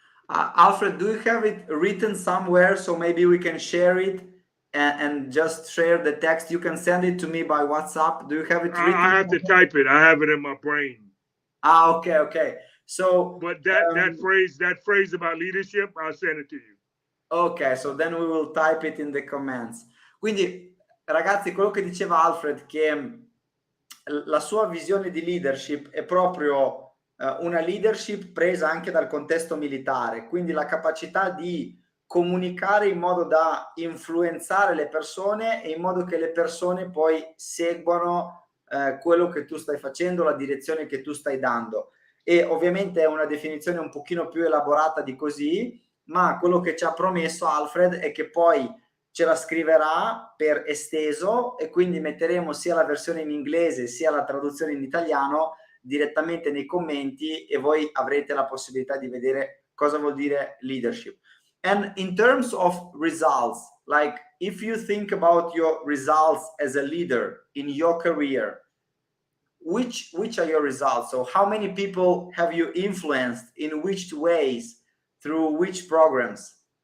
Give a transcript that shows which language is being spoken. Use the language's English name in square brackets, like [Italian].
[English] Alfred, do you have it written somewhere so maybe we can share it and just share the text? You can send it to me by WhatsApp. Do you have it written? I have to type it. I have it in my brain. Okay. So, but that phrase about leadership, I'll send it to you. Ok, so then we will type it in the comments. [Italian] Quindi, ragazzi, quello che diceva Alfred, che la sua visione di leadership è proprio una leadership presa anche dal contesto militare, quindi la capacità di comunicare in modo da influenzare le persone e in modo che le persone poi seguano quello che tu stai facendo, la direzione che tu stai dando. E ovviamente è una definizione un pochino più elaborata di così, ma quello che ci ha promesso Alfred è che poi ce la scriverà per esteso, e quindi metteremo sia la versione in inglese sia la traduzione in italiano direttamente nei commenti, e voi avrete la possibilità di vedere cosa vuol dire leadership. [English] And in terms of results, like if you think about your results as a leader in your career, which are your results? So how many people have you influenced, in which ways, through which programs?